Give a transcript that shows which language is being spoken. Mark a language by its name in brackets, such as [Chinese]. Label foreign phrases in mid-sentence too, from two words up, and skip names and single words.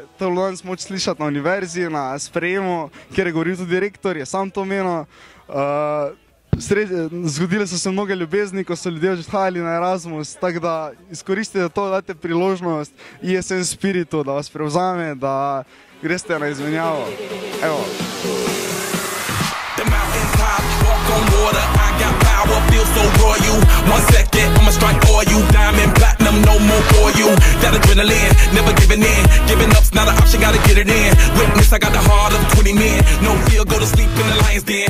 [Slovenian] To je bilo danes moč slišati na univerzi, na sprejemu, kjer je govoril tudi direktor, je sam to omenil. Zgodile so se mnoge ljubezni, ko so ljudje odhajali na Erasmus, tako da izkoristite to, dajte priložnost ESN Spiritu, da vas prevzame, da greste na izmenjavo. Evo. [English] On water, I got power, feel so royal. 1 second, I'ma strike for you. Diamond, platinum, no more for you. That adrenaline, never giving in. Giving up's not an option, gotta get it in. Witness, I got the heart of 20 men. No fear, go to sleep in the lion's den.